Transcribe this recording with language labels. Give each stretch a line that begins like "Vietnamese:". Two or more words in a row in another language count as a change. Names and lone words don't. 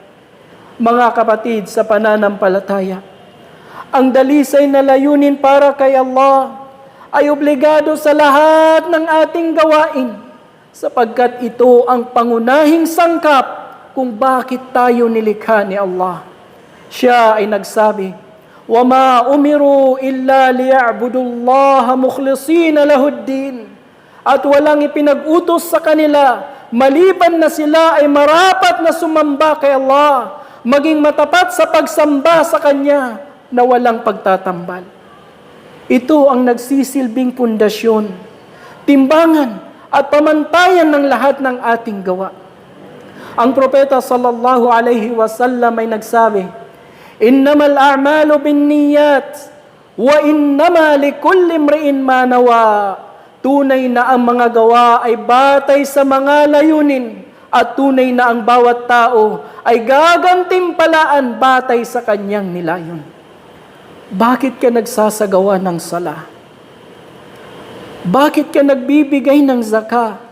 Filipino: Mga kapatid sa pananampalataya, ang dalisay na layunin para kay Allah ay obligado sa lahat ng ating gawain, sapagkat ito ang pangunahing sangkap kung bakit tayo nilikha ni Allah. Siya ay nagsabi,
Arabic: وَمَا أُمِرُوا إِلَّا لِيَعْبُدُوا اللَّهَ مُخْلِصِينَ لَهُ الدِّينَ.
Filipino: At walang ipinag-utos sa kanila, maliban na sila ay marapat na sumamba kay Allah, maging matapat sa pagsamba sa Kanya na walang pagtatambal. Ito ang nagsisilbing pundasyon, timbangan, at pamantayan ng lahat ng ating gawa. Ang propeta
Arabic: صلى الله عليه وسلم
Filipino: ay nagsabi,
Arabic: إنما الأعمال بالنيات وإنما لكل امرئ ما نوى.
Filipino: Tunay na ang mga gawa ay batay sa mga layunin at tunay na ang bawat tao ay gagantimpalaan batay sa kanyang nilayon. Bakit ka nagsasagawa ng sala? Bakit ka nagbibigay ng zaka?